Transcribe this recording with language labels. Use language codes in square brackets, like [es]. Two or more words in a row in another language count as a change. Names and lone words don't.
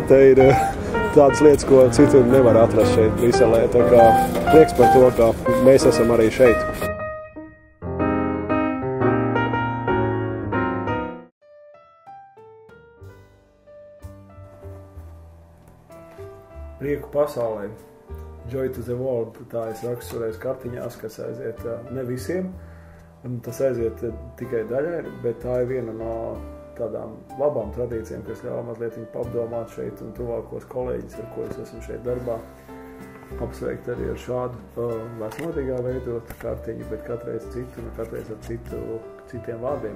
[lv] Te ir tādas lietas, ko citur nevar atrast šeit Briselē. Tā kā prieks par to, ka mēs esam arī šeit. Prieku pasaulē. [en] Joy to the world. [lv] Tā es rakstu reiz kartiņās, kas aiziet ne visiem. Tas aiziet tikai daļai, bet tā ir viena no tādām labām tradīcijām, kas ļauj mazliet apdomāt šeit un tuvākos kolēģis, ar ko es esmu šeit darbā. Apsveikt arī ar šādu vecmodīgā veidotu kartiņu, bet katreiz citu un katreiz ar citiem vārdiem.